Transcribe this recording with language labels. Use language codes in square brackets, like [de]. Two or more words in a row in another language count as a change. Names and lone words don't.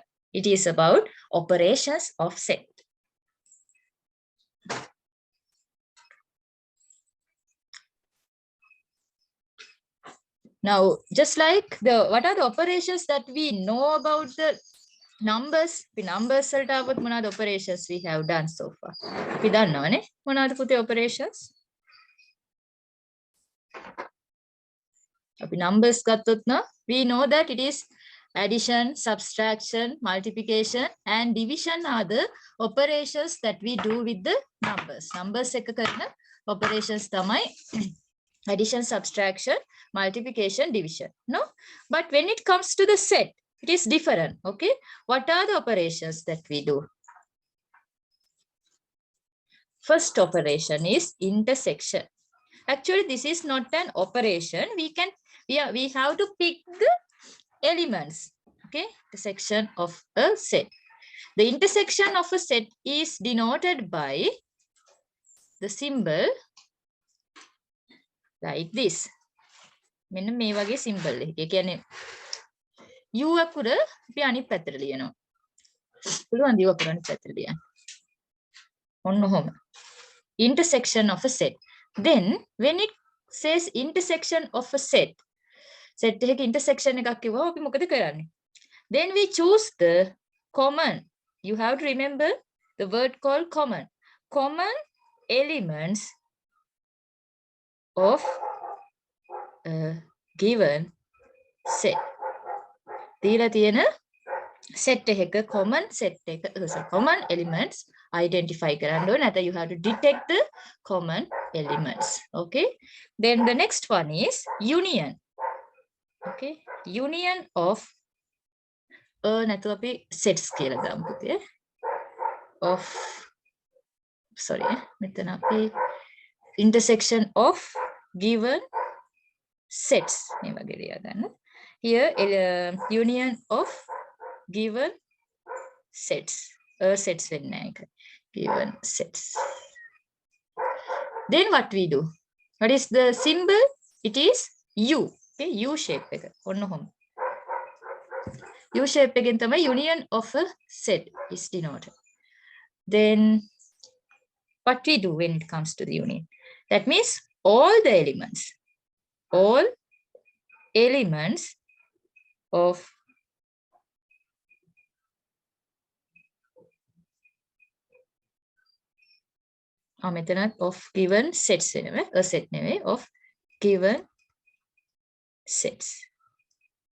[en] It is about operations of set. Now just like what are the operations that we know about the numbers? The numbers [si] වලට આવොත් මොනවාද [en] operations we have done so far? [si] අපි දන්නවනේ මොනවාද පුතේ operations? අපි numbers ගත්තොත් නම් [en] we know that it is addition, subtraction, multiplication and division are the operations that we do with the numbers. [si] Numbers එක කරන operations තමයි [en] addition, subtraction, multiplication, division. No, but when it comes to the set, it is different. Okay, what are the operations that we do? First operation is intersection. Actually this is not an operation. We have to pick the elements. Okay, the section of a set. The intersection of a set is denoted by the symbol like this. [si] මෙන්න මේ වගේ symbol එක. ඒ කියන්නේ U අකුර අපි අනිත් පැත්තට ලියනවා. පුළුවන් U අකුර අනිත් පැත්තට ලියන්න. ඔන්න ඔහොම. [en] Intersection of a set. Then when it says intersection of a set, [si] set එකක intersection එකක් කිව්වම අපි මොකද කරන්නේ? [en] Then we choose the common. You have to remember the word called common. Common elements of a given set. [si] දීලා තියෙන set එකක [en] common set [si] එක [en] common elements identify [si] කරන්න ඕනේ. [en] නැත්නම් you have to detect the common elements. Okay, then the next one is union. Okay, union of [si] නැත්නම් අපි sets කියලා දාමු පුතේ. [en] Of sorry [si] මෙතන අපි [en] intersection of given sets [si] මේ වගේ ලියා ගන්න. [en] Here union of given sets. [si] Sets වෙන්නේ නැහැ. [en] Given sets. Then what we do? What is the symbol? It is U. Okay, U shape එක. [si] ඔන්න ඔහොම. [en] U shape [si] එකෙන් තමයි [en] union of a set is denoted. Then what we do when it comes to the union? That means all the elements of මෙතනත් of given sets නෙවෙයි, a set නෙවෙයි, of given sets.